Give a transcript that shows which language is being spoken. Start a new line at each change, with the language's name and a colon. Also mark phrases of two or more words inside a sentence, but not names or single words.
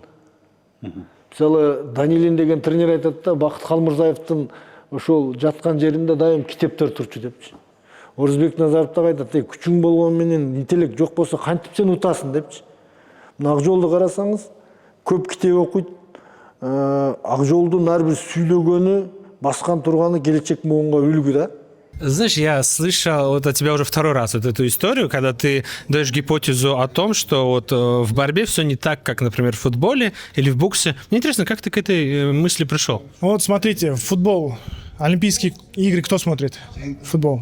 Kyrgyz: Мисалы Данилин деген тренер айтат да, Бакыт Калмырзаевдин ошол жаткан жеринде дайым китептер турчу депчи. Орзубек Назаров да айтат, күчүң болгон менен интеллект жок болсо кантип сен утасың депчи. Мына Акжолду карасаңыз, көп китеп окуйт. Акжолдун ар бир сүйлөгөнү баскан турганы келечек муунга үлгү да.
Russian: Знаешь, я слышал вот от тебя уже второй раз вот эту историю, когда ты даешь гипотезу о том, что вот в борьбе все не так, как, например, в футболе или в боксе. Мне интересно, как ты к этой мысли пришел? Вот смотрите, футбол, Олимпийские игры, кто смотрит футбол?